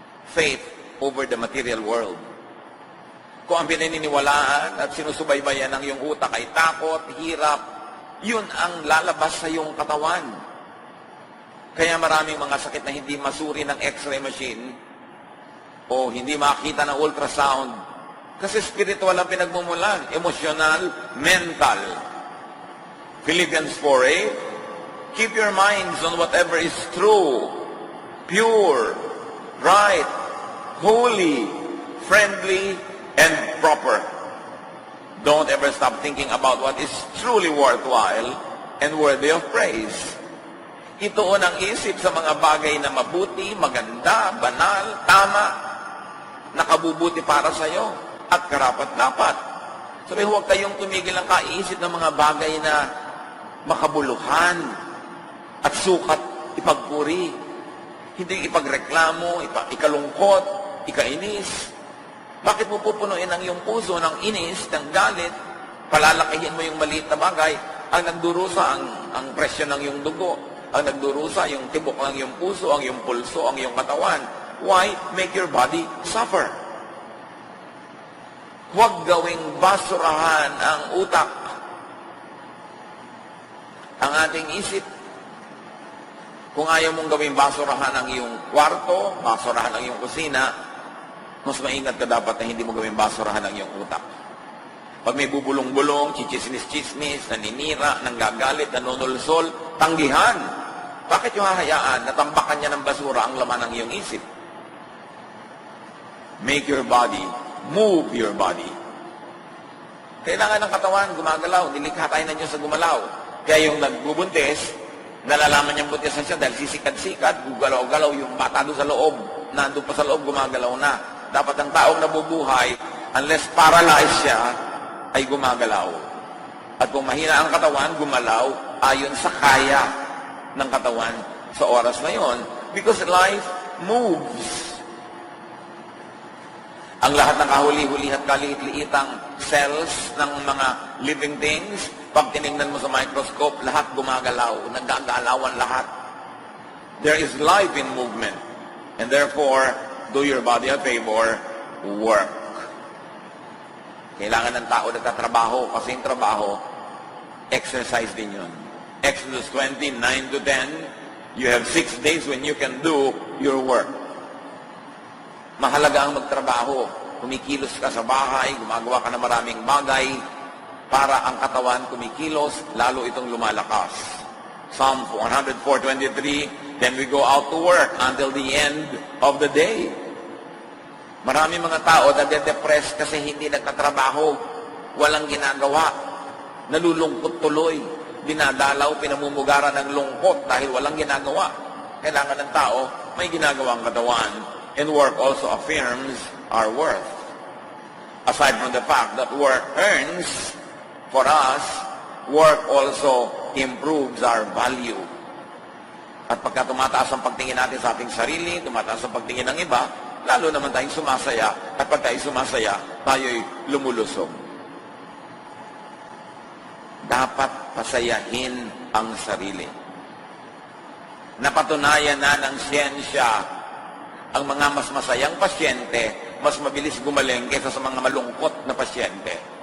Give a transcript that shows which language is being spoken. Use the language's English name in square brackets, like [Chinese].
[English] Faith over the material world. [Filipino] Kung ang pinaniniwalaan at sinusubaybayan ng iyong utak ay takot, hirap, yun ang lalabas sa iyong katawan. Kaya maraming mga sakit na hindi masuri ng x-ray machine o hindi makita ng ultrasound kasi spiritual ang pinagmumulan, emosyonal, mental. [English] Philippians 4:8, keep your minds on whatever is true, pure, right, holy, friendly, and proper. Don't ever stop thinking about what is truly worthwhile and worthy of praise. [Filipino] Ituon ang isip sa mga bagay na mabuti, maganda, banal, tama, nakabubuti para sa iyo, at karapat-dapat. Sabi, huwag kayong tumigil ang kaisip ng mga bagay na makabuluhan at sukat ipagpuri. Hindi ipagreklamo, ikalungkot, ikainis. Bakit mo pupunuin ang iyong puso ng inis, ng galit, palalakihin mo yung maliit na bagay, ang nagdurusa ang presyon ng iyong dugo, ang nagdurusa yung tibok ng iyong puso, ang iyong pulso, ang iyong katawan. [English] Why make your body suffer? [Filipino] Huwag gawing basurahan ang utak, ang ating isip. Kung ayaw mong gawing basurahan ang iyong kwarto, basurahan ang iyong kusina, mas maingat ka dapat na hindi mo gawing basurahan ang iyong utak. Pag may bubulong-bulong, chichismis-chismis, naninira, nanggagalit, nanunulsol, tanggihan. Bakit yung hahayaan? Natambakan niya ng basura ang laman ng iyong isip. [English] Make your body, move your body. [Filipino] Kailangan ng katawan, gumagalaw. Nilikha tayo na Diyos sa gumalaw. Kaya yung nagbubuntis, nalalaman niyang buntisan siya dahil sisikat-sikat, gugalaw-galaw yung bata doon sa loob. Nandun pa sa loob, gumagalaw na. Dapat ang taong nabubuhay, unless paralyzed siya, ay gumagalaw. At kung mahina ang katawan, gumalaw ayon sa kaya ng katawan sa oras na yon. [English] Because life moves. [Filipino] Ang lahat ng kahuli-huli at kaliit-liitang cells ng mga living things, pag tinignan mo sa microscope, lahat gumagalaw, nagagalawan lahat. [English] There is life in movement. And therefore, do your body a favor, work. [Filipino] Kailangan ng tao nagtatrabaho kasi yung trabaho, exercise din yun. [English] Exodus 20:9-10, you have 6 days when you can do your work. [Filipino] Mahalaga ang magtrabaho. Kumikilos ka sa bahay, gumagawa ka ng maraming bagay para ang katawan kumikilos, lalo itong lumalakas. [English] Psalm 104:23, then we go out to work until the end of the day. [Filipino] Marami mga tao nade-depress kasi hindi nagtatrabaho, walang ginagawa, nalulungkot tuloy, dinadalaw, pinamumugaran ng lungkot dahil walang ginagawa. Kailangan ng tao may ginagawang katawan, [English] and work also affirms our worth. Aside from the fact that work earns for us, work also improves our value. [Filipino] At pagka tumataas ang pagtingin natin sa ating sarili, tumataas ang pagtingin ng iba, lalo naman tayong sumasaya. At pag tayo sumasaya, tayo'y lumulusog. Dapat pasayahin ang sarili. Napatunayan na ng siyensya, ang mga mas masayang pasyente, mas mabilis gumaling kaysa sa mga malungkot na pasyente.